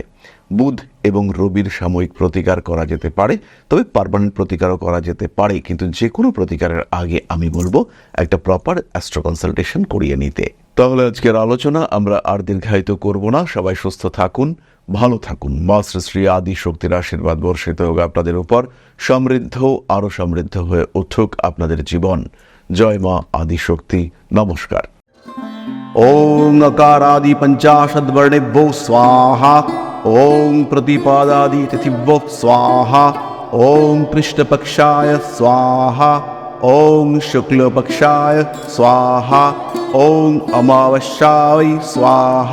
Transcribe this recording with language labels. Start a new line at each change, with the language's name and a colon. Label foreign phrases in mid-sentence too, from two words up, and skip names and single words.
Bangla: বুধ এবং রবির সাময়িক প্রতিকার করা যেতে পারে, তবে পার্মানেন্ট প্রতিকারও করা যেতে পারে, কিন্তু যে কোনো প্রতিকারের আগে আমি বলবো একটা
English: proper astro consultation
Bangla: করিয়ে নিতে। তাহলে আজকের আলোচনা আমরা আর দীর্ঘায়িত করব না। সবাই সুস্থ থাকুন, ভালো থাকুন। মা শ্রী আদি শক্তির আশীর্বাদ বর্ষিত হোক আপনাদের উপর। সমৃদ্ধ, আরো সমৃদ্ধ হয়ে উঠুক আপনাদের জীবন। জয় মা আদি শক্তি। নমস্কার।
Sanskrit: ওং अकारादि पंचाशद्वर्णेभ्यो स्वाहा। ओं प्रतिपादादि तिथिभ्यो स्वाहा। ओं कृष्णपक्षाय स्वाहा। ओं शुक्लपक्षाय स्वाहा। ओं अमावस्याय स्वाहा।